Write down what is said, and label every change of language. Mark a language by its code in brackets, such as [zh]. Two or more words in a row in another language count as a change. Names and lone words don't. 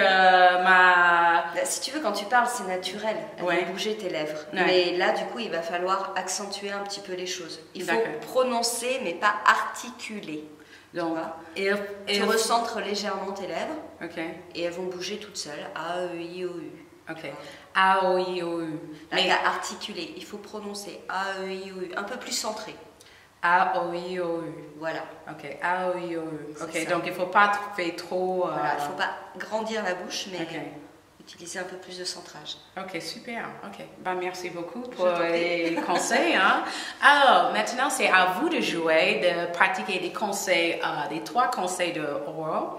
[fr] Si tu veux, quand tu parles, c'est naturel. Elles vont bouger tes lèvres. Mais là, du coup, il va falloir accentuer un petit peu les choses. Il faut prononcer, mais pas articuler. Donc, tu recentres légèrement tes lèvres et elles vont bouger toutes seules. A, E, I, O, U. Ok. A, O, I, O, U. Mais à articuler, il faut prononcer A, E, I, O, U, un peu plus centré. A, O, I, O, U. Voilà. Ok, A, O, I, O, U. Ok, donc il ne faut pas faire trop... Voilà, il ne faut pas grandir la bouche, mais utiliser un peu plus de centrage. Ok, super. Ok, merci beaucoup pour les conseils. Alors, maintenant, c'est à vous de jouer, de pratiquer des conseils, les 3 conseils de Aurore.